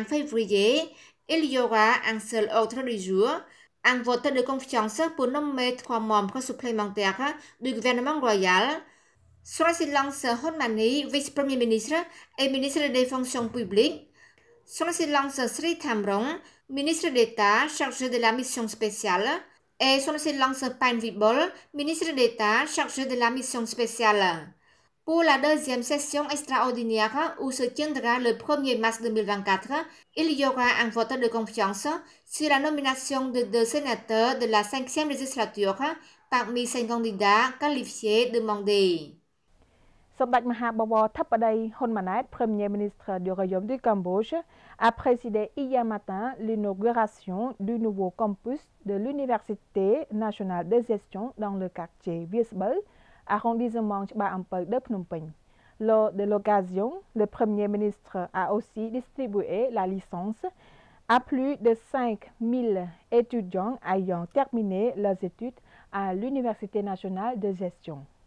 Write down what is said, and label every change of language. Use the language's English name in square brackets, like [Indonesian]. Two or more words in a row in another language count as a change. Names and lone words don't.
[French] février, il y aura un seul ordre du jour, un vote de confiance pour nommer 3 membres supplémentaires du gouvernement royal, Son Excellence Honmani, vice-premier ministre et ministre des fonctions publiques, Son Excellence Sri Thamrong, ministre d'État chargé de la mission spéciale, et Son Excellence Pan Vibol, ministre d'État chargé de la mission spéciale. Pour la deuxième session extraordinaire où se tiendra le 1er mars 2024, il y aura un vote de confiance sur la nomination de 2 sénateurs de la 5e législature parmi 5 candidats qualifiés demandés. សម្ដេចមហាបវរធិបតីហ៊ុនម៉ាណែត Premier ministre du Royaume du Cambodge, a présidé hier matin l'inauguration du nouveau campus de l'Université nationale de gestion dans le quartier Viesbel, arrondissement Chba Ampel de Phnom Penh. Lors de l'occasion, le Premier ministre a aussi distribué la licence à plus de 5000 étudiants ayant terminé leurs études à l'Université nationale de gestion.